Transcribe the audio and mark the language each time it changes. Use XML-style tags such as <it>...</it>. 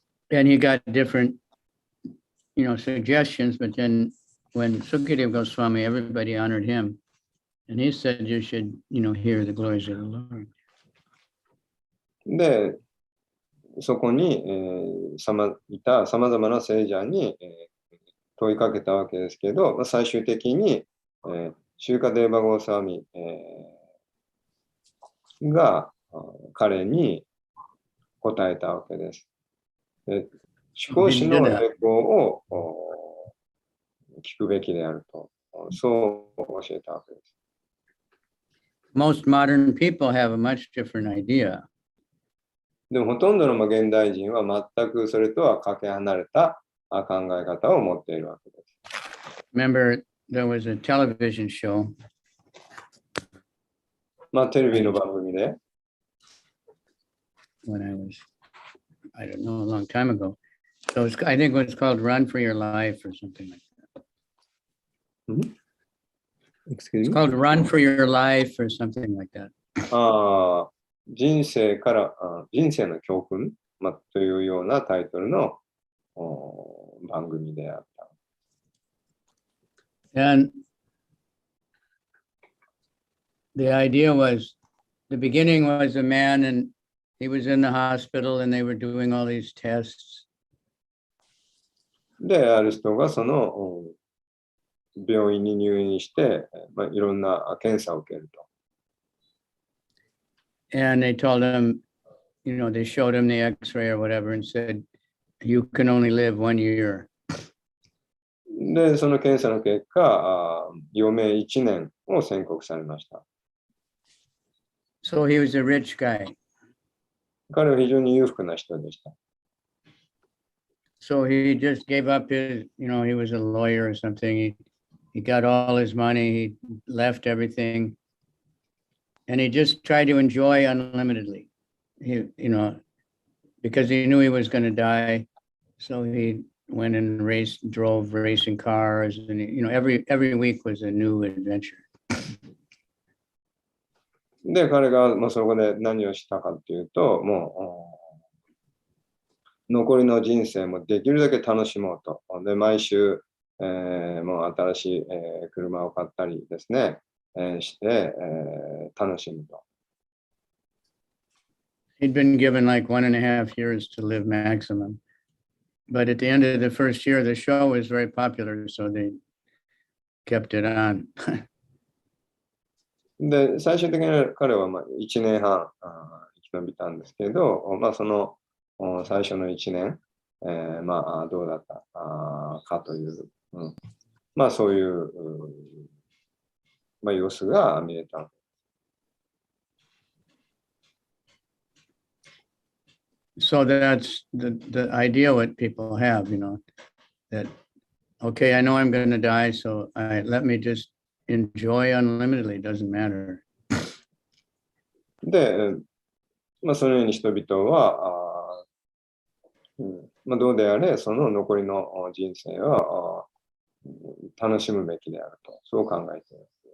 <en>And he got different, suggestions, but then when Sukadeva Goswami, everybody honored him. And he said, you should, hear the glories of the Lord.</en> <ja>で、そこに、いたさまざまな聖者に、問いかけたわけですけど、最終的に、シューカデーバゴーサーミ、が彼に答えたわけです。で、思考師の栄光を聞くべきであると、そう教えたわけです。</ja> <en>Most modern people have a much different idea.</en> <ja>でもほとんどの現代人は全くそれとはかけ離れた考え方を持っているわけです。</ja> <en>Remember, there was a television show.</en> <ja>まあ、テレビの番組で。</ja> <en>When I don't know, a long time ago. So I think it was called Run for Your Life or something like that. Excuse It's me? called Run for Your Life or something like that.</en> <ja>人生の教訓、というようなタイトルの番組であった。</ja> <en>And the idea was, the beginning was a man and he was in the hospital and they were doing all these tests.</en> <ja>で、ある人がその病院に入院して、いろんな検査を受けると。</ja> <en>And they told him, they showed him the X-ray or whatever and said, you can only live 1 year.</en> <ja>で、その検査の結果、余命1年を宣告されました。</ja> <en>So he was a rich guy.</en> <ja>彼は非常に裕福な人でした。</ja> <en>So he just gave up his, he was a lawyer or something. He got all his money, he left everything. And he just tried to enjoy unlimitedly. Because he knew he was going to die. So he went and drove racing cars, and every week was a new adventure.</en> <ja>で、彼がそこで何をしたかというと、もう残りの人生もできるだけ楽しもうと。で、毎週、もう新しい、車を買ったりですね、して、楽しむと。</ja> <en>He'd been given like 1.5 years to live maximum. But at the end of the first year, the show was very popular, so they kept it on.</en> <ja>で、最終的に彼は1年半生き延びたんですけど、その最初の1年、どうだったかという、そういう、様子が見えた。</ja> <en>So that's the idea what people have, that, okay, I know I'm going to die, so let me just enjoy unlimitedly, doesn't matter.</en> <ja>で、そのように人々は、どうであれ、その残りの人生は楽しむべきであると、そう考えています。</ja>